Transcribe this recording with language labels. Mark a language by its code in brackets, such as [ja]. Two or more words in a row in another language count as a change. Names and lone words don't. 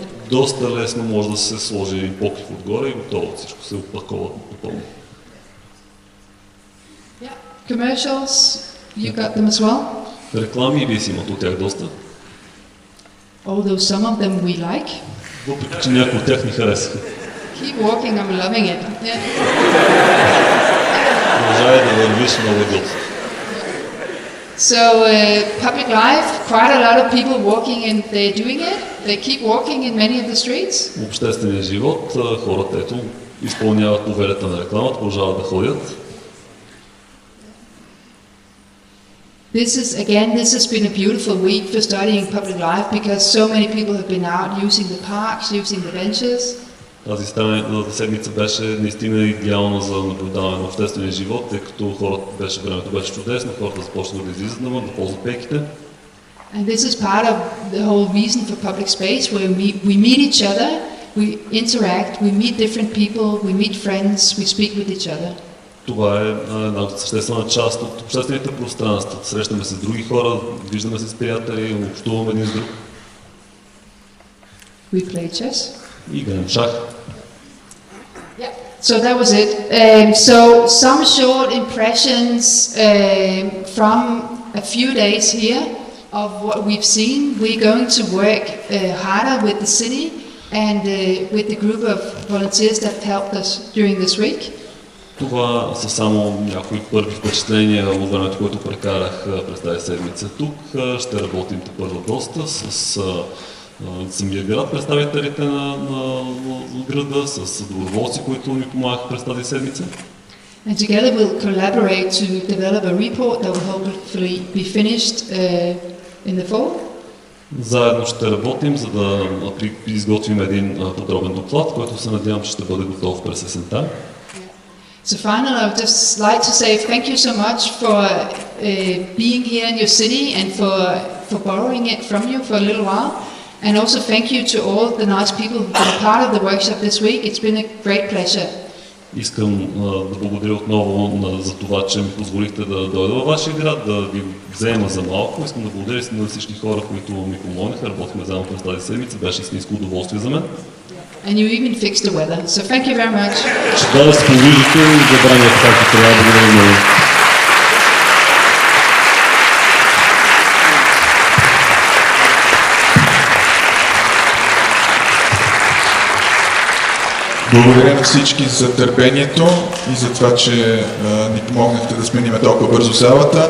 [bg] Доста лесно може да се сложи един покрив отгоре и готово, всичко се опакова напълно. [en] Yeah. Commercials, you got them as well? [bg] Реклами и вие си имат от тях доста. [en] Although some of them we like. [bg] Въпреки, че някои от тях ни харесаха. [en] Keep walking, I'm loving it. Yeah. [bg] Продължавай да вървиш много готово. [en] So public life, quite a lot of people walking and they're doing it. They keep walking in many of the streets. [bg] Общественият живот, хората ето изпълняват повелята на рекламата, продължават да ходят. [en] This has been a beautiful week for studying public life because so many people have been out using the parks, using the benches. [bg] Тази седмица беше наистина идеална за наблюдаване на обществения живот, тъй като времето беше чудесно, хората започнаха да излизат навън, да ползват пейките. [en] And this is part of the whole reason for public space, where we meet each other, we interact, we meet different people, we meet friends, we speak with each other. [bg] Това е една съществена част от обществените пространства. Срещаме се с други хора, виждаме се с приятели, общуваме един с друг. [en] We play chess. [bg] Играем шах. [en] Yeah. So that was it. So some short impressions from a few days here of what we've seen. We're going to work harder with the city and with the group of volunteers that helped us during this week. [bg] Това са само някои първи впечатления от времето, което прекарах през тази седмица тук. Ще работим първо доста с самия град, представителите на града, с доброволци, които ми помагаха през тази седмица. [en] And together we'll collaborate to develop a report that will hopefully be finished in the fall. [bg] Заедно ще работим, за да изготвим един подробен доклад, който се надявам, че ще бъде готов през есента. [en] So finally, I would just like to say thank you so much for being here in your city and for borrowing it from you for a little while. And also thank you to all the nice people who were part of the workshop this week. It's been a great pleasure. [bg] Искам да благодаря отново за това, че ми позволихте да дойда във вашия град, да ви взема за малко. Искам да благодаря на всички хора, които ми помогнаха. Работихме заедно през тази седмица. Беше истинско удоволствие за мен. [en] And you even fixed the weather. So thank you very much. [bg] Ще да се повиждате и забраняте както трябва. Благодаря много. Благодаря на всички за търпението и за това, че ни помогнахте да сменим толкова бързо залата.